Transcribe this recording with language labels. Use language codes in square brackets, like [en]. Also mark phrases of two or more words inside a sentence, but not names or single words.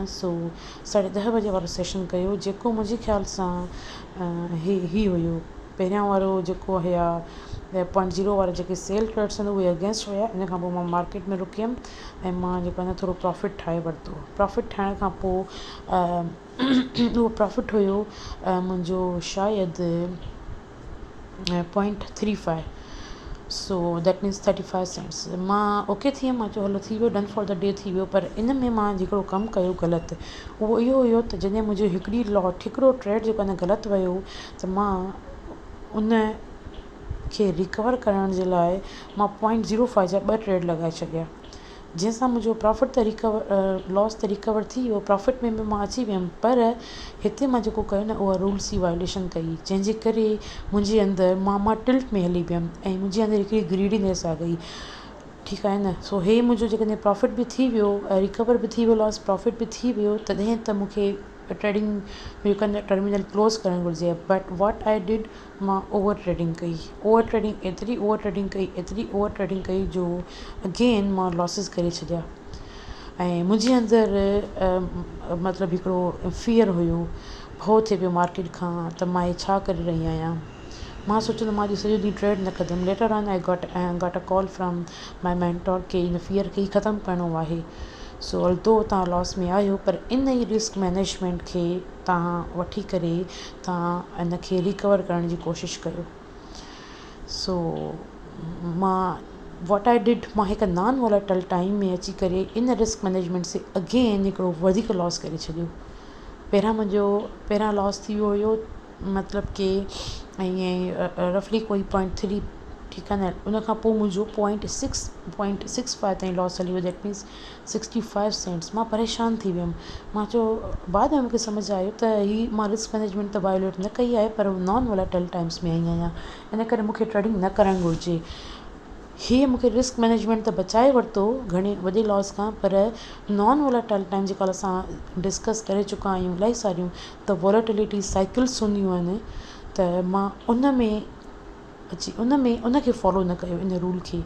[sd] सो 10:30 बजे वारो सेशन कयो जेको मुंहिंजे ख़्याल सां ही हुयो पहिरियां वारो जेको हुया 0.0 वारा जेके [en] sell trades [sd] आहिनि उहे अगेंस्ट हुया। इन खां पोइ मां मार्केट में रुकियमि ऐं मां जेको आहे न थोरो प्रॉफिट ठाहे वरितो। प्रॉफिट ठाहिण खां पोइ उहो प्रॉफिट हुयो मुंहिंजो शायदि 0.35, [en] So that means 35 cents. [sd] मां ओके थी वियमि, मां चयो हलो थी वियो, [en] Done for the day [sd] थी वियो। पर इन में मां जेको कमु कयो ग़लति, उहो इहो हुयो त जॾहिं मुंहिंजो हिकिड़ो ट्रेड जेको आहे न ग़लति वियो त मां उन खे रिकवर करण जे लाइ मां 0.05 जा 2 ट्रेड लॻाए छॾिया, जंहिंसां मुंहिंजो प्रॉफिट त लॉस त रिकवर थी वियो, प्रॉफिट में बि मां अची वियमि। पर हिते मां जेको कयो न उहा रूल्स जी वायोलेशन कई, जंहिंजे करे मुंहिंजे अंदरि मां टिल्ट में हली वियमि ऐं मुंहिंजे अंदरि हिकिड़ी ग्रीडीनेस आ गई। ठीकु आहे न। सो हे मुंहिंजो जेकॾहिं प्रॉफिट बि थी वियो ऐं रिकवर बि थी वियो, [en] loss profit [sd] बि थी वियो, तॾहिं त मूंखे ट्रेडिंग जेको टर्मिनल क्लोज़ करणु घुरिजे। [en] But what I did, [sd] मां [en] over trading [sd] कई, एतिरी [en] over trading [sd] कई जो अगेन मां लॉसिस करे छॾिया। ऐं मुंहिंजे अंदरि मतिलबु हिकिड़ो फियर हुयो, भउ थिए पियो मार्केट खां त मां हे छा करे रही आहियां। मां सोचियो त मां अॼु सॼो ॾींहुं ट्रेड न कंदमि। [en] Later on I got a call from my mentor के [sd] इन फियर खे ख़तमु करिणो आहे। [en] So although [sd] तव्हां लॉस में आहियो पर इन ई [en] risk management [sd] खे तव्हां वठी करे तव्हां इन खे रिकवर करण जी कोशिशि कयो। [en] So मां what I did, [sd] मां हिकु [en] non volatile time [sd] में अची करे इन [en] risk management [sd] से अगेन हिकिड़ो वधीक लॉस करे छॾियो। पहिरां लॉस थी वियो हुयो मतिलबु कि ईअं रफली कोई 0.3, ठीकु आहे न। उन खां पोइ मुंहिंजो 0.65 ताईं लॉस हली वियो, [en] That means 65 cents. [sd] मां परेशान थी वियमि। मां चयो, बाद में मूंखे सम्झ आयो त हीअ मां [en] risk management [sd] त वायोलेट न कई आहे, पर [en] non volatile times [sd] में आई आहियां, इन करे मूंखे ट्रेडिंग न करणु घुरिजे। हीअ मूंखे [en] risk management [sd] त बचाए वरितो घणे वॾे लॉस खां, पर [en] non volatile time [sd] जेका असां डिस्कस करे चुका आहियूं इलाही सारियूं, त [en] volatility cycles [sd] हूंदियूं आहिनि, त मां उन खे फॉलो न कयो, इन रूल खे।